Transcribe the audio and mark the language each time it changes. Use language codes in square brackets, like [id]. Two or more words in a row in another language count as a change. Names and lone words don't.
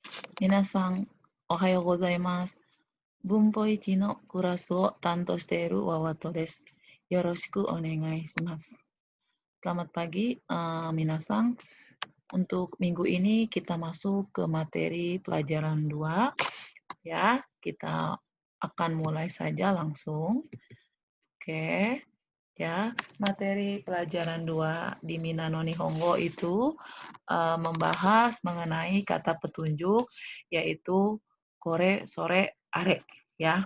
[ja] 皆さん、おはようございます。文法1のクラスを担当しているワワトです。よろしくお願いします。 [id] Selamat pagi, [ja] minasan. [id] Untuk minggu ini kita masuk ke materi pelajaran 2. Ya, kita akan mulai saja langsung. Oke, ya. Materi pelajaran 2 di Minano Nihongo itu membahas mengenai kata petunjuk yaitu [ja] これ、それ、あれ [id] ya.